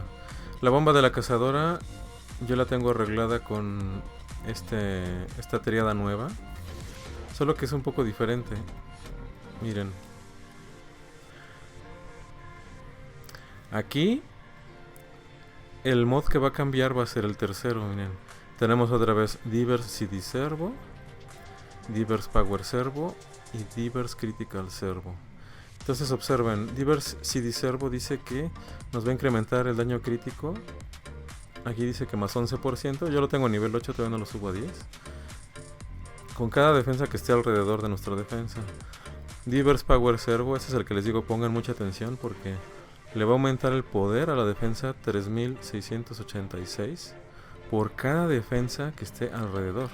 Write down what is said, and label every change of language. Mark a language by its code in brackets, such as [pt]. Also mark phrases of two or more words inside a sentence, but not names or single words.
[es] La bomba de la cazadora yo la tengo arreglada con esta triada nueva. Solo que es un poco diferente. Miren. Aquí el mod que va a cambiar va a ser el tercero, miren. Tenemos otra vez Diverse CD Servo, Diverse Power Servo y Diverse Critical Servo. Entonces observen, Diverse CD Servo dice que nos va a incrementar el daño crítico. Aquí dice que más 11%, yo lo tengo a nivel 8, todavía no lo subo a 10. Con cada defensa que esté alrededor de nuestra defensa. Diverse Power Servo, ese es el que les digo pongan mucha atención porque le va a aumentar el poder a la defensa 3686 por cada defensa que esté alrededor.